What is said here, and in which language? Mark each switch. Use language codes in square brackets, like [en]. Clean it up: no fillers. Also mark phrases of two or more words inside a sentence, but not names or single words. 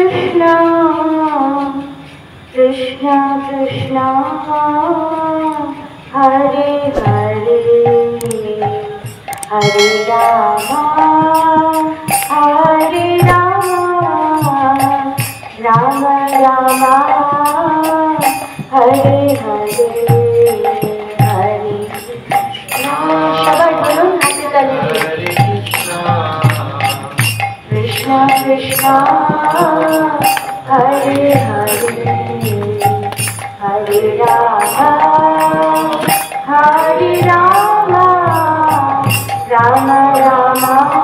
[sa] Krishna Krishna Hare Hare Hare Rama Hare Rama Rama Rama Hare Hare Hare [bn] সবাই বলুন হাতে তালি [sa] Krishna Krishna Hare Hare Hare Rama Hare Rama Rama Rama